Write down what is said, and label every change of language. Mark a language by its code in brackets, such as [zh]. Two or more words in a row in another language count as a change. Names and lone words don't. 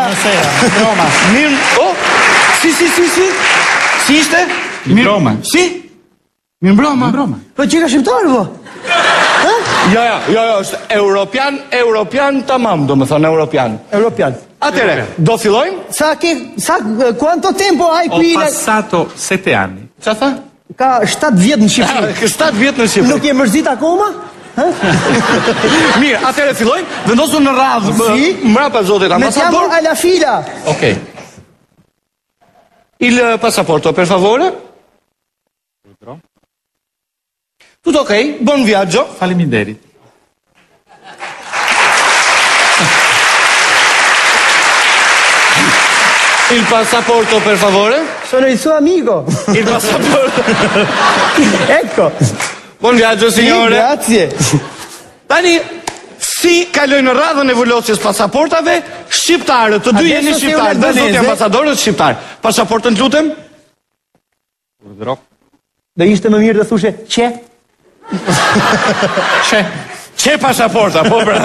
[sq] Mbrëma. Mirë. Si. Si ishte? Mirë mbrëma. Si? Mirë mbrëma. Po që ka shqiptarë, po? Jo, është europian tamam, do më thonë europian. Atere, do fillojmë? [it] Quanto tempo hai qui? Ho passato 7 anni. [sq] Qa tha? Ka 7 vjet në Shqipëri. 7 vjet në Shqipëri. Nuk je mërzit akoma? Mirë, atere fillojmë, vendosu në radhë. Mrapa zotit ambasador. [it] Mettiamo alla fila. Ok. Il passaporto, per favore. Tutto ok, buon viaggio. [sq] Faleminderit. [it] Il passaporto, per favore. Sono il suo amico. Il passaporto. Ecco. Buon viaggio, signore. Grazie. [sq] Tani, si kaloj në radhën e vullosjes pasaportave, shqiptarët, të dy jeni shqiptarë, dhe zoti ambasadorët shqiptarë. Pasaportën të lutem? Dhe ishte më mirë dhe thushe, që? Që pasaporta, po pra.